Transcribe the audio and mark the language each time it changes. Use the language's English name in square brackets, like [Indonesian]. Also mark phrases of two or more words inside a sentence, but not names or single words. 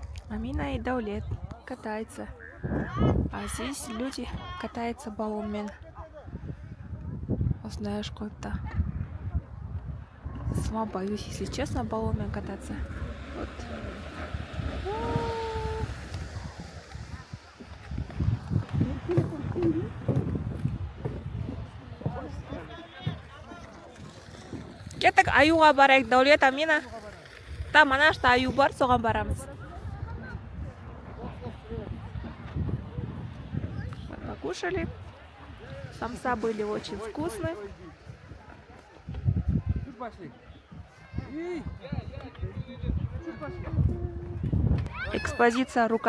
[Russian] Амина и Даулет катаются. А здесь люди катаются баллонмен. Знаешь, что-то. Сама боюсь, если честно, баллонмен кататься. Вот. [Kazakh] Кеттік аюға барайық, Даулет, Амина. Там ана что аю бар, соған барамыз. [Russian] Мы покушали. Самса были очень вкусные. Экспозиция рука.